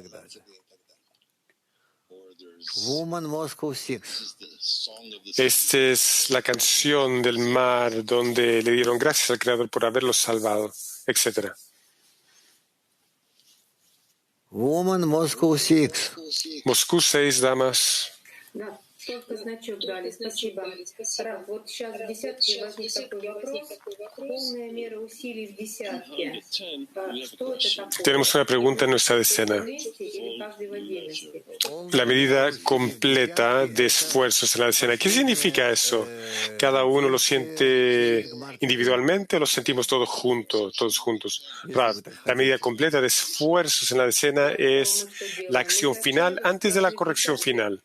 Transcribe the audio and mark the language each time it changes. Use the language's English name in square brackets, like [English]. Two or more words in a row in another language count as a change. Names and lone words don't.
[Spanish] Esta es la canción del mar donde le dieron gracias al Creador por haberlos salvado, etc. Moscú 6, damas. [Russian] Только значок дали, спасибо. Раф, вот сейчас в десятке возник такой вопрос. Полная мера усилий в десятке. Что это такое? [Spanish] Tenemos una pregunta en nuestra decena. La medida completa de esfuerzos en la decena. ¿Qué significa eso? ¿Cada uno lo siente individualmente o lo sentimos todos juntos? Rav, la medida completa de esfuerzos en la decena es la acción final antes de la corrección final.